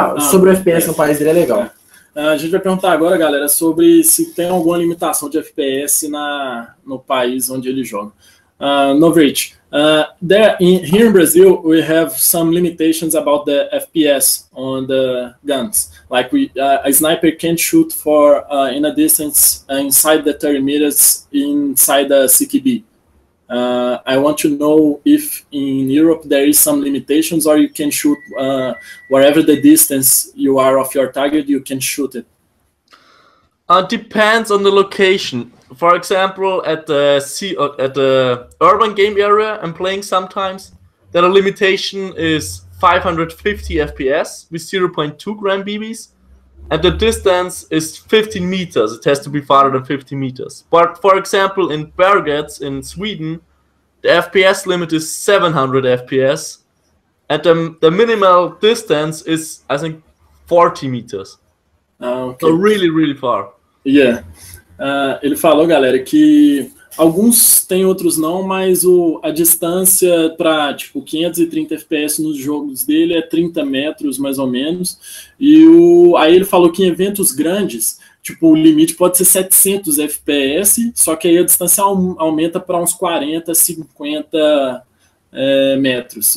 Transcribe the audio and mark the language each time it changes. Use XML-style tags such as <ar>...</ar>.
<pt>Sobre o FPS no país dele é legal. A gente vai perguntar agora, galera, sobre se tem alguma limitação de FPS no país onde ele joga.</pt> <en>Novritsch, here in Brazil, we have some limitations about the FPS on the guns. Like a sniper can't shoot for in a distance inside the 30 meters inside the CQB. I want to know if in Europe there is some limitations, or you can shoot wherever the distance you are of your target, you can shoot it. Depends on the location. For example, at the urban game area I'm playing sometimes, the limitation is 550 FPS with 0.2 gram BBs, and the distance is 15 meters. It has to be farther than 50 meters. But for example, in Bergets in Sweden, the FPS limit is 700 FPS, and the minimal distance is, I think, 40 meters. Okay. So really, really far. Yeah.</en> <pt>Ele falou, galera, que alguns tem, outros não, mas a distância para tipo 530 FPS nos jogos dele é 30 metros mais ou menos. E aí ele falou que em eventos grandes, tipo, o limite pode ser 700 FPS, só que aí a distância aumenta para uns 40, 50 metros.</pt>